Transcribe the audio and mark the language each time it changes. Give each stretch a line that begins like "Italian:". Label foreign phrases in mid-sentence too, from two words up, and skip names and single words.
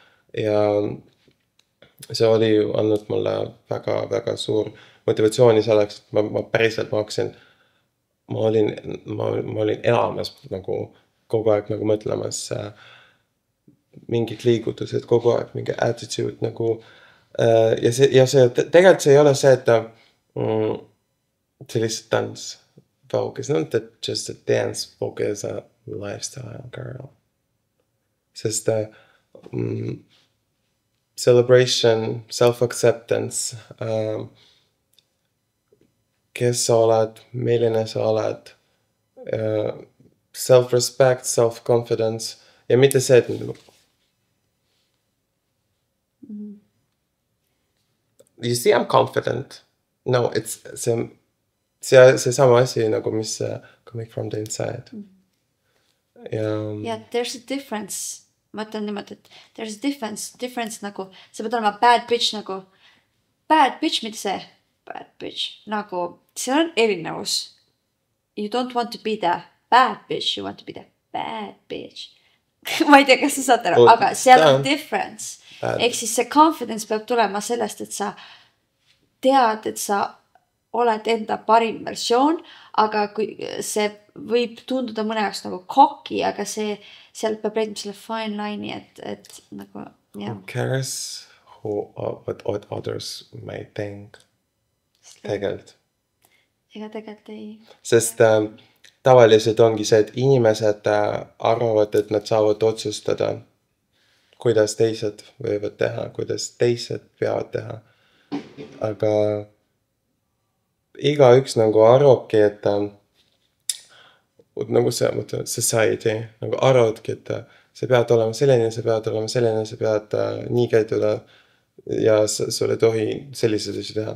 Estonian: Ja see oli andnud mulle väga, väga suur motivatsiooni selleks, et ma päriselt ma olin elamas nagu kogu aeg nagu mõtlemas mingid liigutused, kogu aeg mingi attitude nagu ja see tegelikult see ei ole see, et see lihtsalt tants.
English: Vogue is not just a dance, Vogue is a lifestyle, girl. Sest celebration, self-acceptance,
Estonian: kes sa oled, milline sa oled,
English: self-respect, self-confidence
Estonian: ja mitte see, et
English: you see, I'm confident. No, it's
Estonian: see sama asi nagu mis
English: coming from the inside. Yeah, there's a difference.
Estonian: Ma ütlen niimoodi, et
English: there's a difference
Estonian: nagu, sa pead olema
English: bad bitch
Estonian: nagu,
English: bad bitch,
Estonian: mitte see
English: bad bitch,
Estonian: nagu, seal on erinevus.
English: You don't want to be the bad bitch, you want to be the bad bitch.
Estonian: Ma ei tea, kas sa saad aru, aga seal on difference. Ehk siis see confidence peab tulema sellest, et sa tead, et sa oled enda parim versioon, aga kui see võib tunduda mõne jaoks nagu cocky, aga seal peab leidma selle
English: fine line'i,
Estonian: et nagu, jah.
English: Who cares what others may think?
Estonian: Tegelikult. Ega tegelikult ei. Sest tavaliselt ongi see, et inimesed arvavad, et nad saavad otsustada, kuidas teised võivad teha, kuidas teised peavad teha. Aga igaüks nagu arvabki, et nagu see society nagu arvadki, et sa pead olema selline, sa pead olema selline, sa pead nii käituda ja sul ei tohi selliseid asju teha.